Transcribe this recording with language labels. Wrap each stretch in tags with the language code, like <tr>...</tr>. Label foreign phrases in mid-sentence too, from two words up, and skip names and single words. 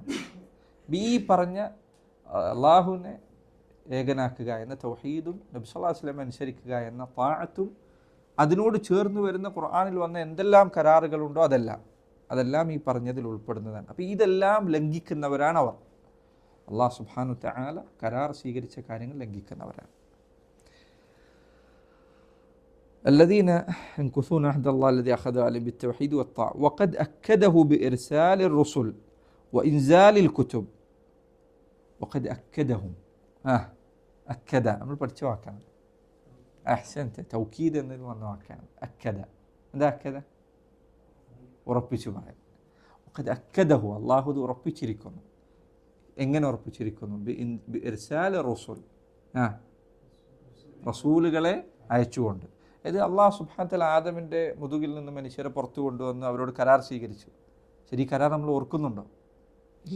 <ml>ഈ പറഞ്ഞ അള്ളാഹുവിനെ ഏകനാക്കുക എന്ന തൗഹീദും നബി</ml> <ar>صلى الله عليه وسلم</ar> <ml>അനുസരിക്കുക എന്ന താഅത്തും അതിനോട് ചേർന്ന് വരുന്ന ഖുർആനിൽ വന്ന എന്തെല്ലാം കരാറുകളുണ്ടോ അതെല്ലാം ഈ പറഞ്ഞതിൽ ഉൾപ്പെടുന്നതാണ്. അപ്പോൾ ഇതെല്ലാം ലംഘിക്കുന്നവരാണ് അവർ. അള്ളാഹു</ml> <ar>سبحانه وتعالى</ar> <ml>കരാർ സ്വീകരിച്ച കാര്യങ്ങൾ ലംഘിക്കുന്നവരാണ്.</ml> <ar>الذين ينقضون عهد الله الذي أخذ عليه بالتوحيد والطاعة وقد أكده بإرسال الرسل وإنزال الكتب. وقد أكدهم أكد</ar> <ml>നമ്മൾ പഠിച്ച വാക്കാണ്.</ml> <ar>أحسنت توكيد</ar> <ml>എന്നതിൽ വന്ന വാക്കാണ് أكد. എന്താ أكد? ഉറപ്പിച്ചു പറയാൻ.</ml> <ar>وقد أكده</ar> <ml>അള്ളാഹു ഇത് ഉറപ്പിച്ചിരിക്കുന്നു. എങ്ങനെ ഉറപ്പിച്ചിരിക്കുന്നു?</ml> <ar>بإرسال رسول,</ar> <ml>റസൂലുകളെ അയച്ചുകൊണ്ട്. ഇത് അള്ളാഹു</ml> <ar>سبحانه وتعالى</ar> <ml>ആദമിൻ്റെ മുതുകിൽ നിന്ന് മനുഷ്യരെ പുറത്തു കൊണ്ടുവന്ന് അവരോട് കരാർ സ്വീകരിച്ചു. ശരി, ഈ കരാർ നമ്മൾ ഓർക്കുന്നുണ്ടോ? ഇല്ല.</ml>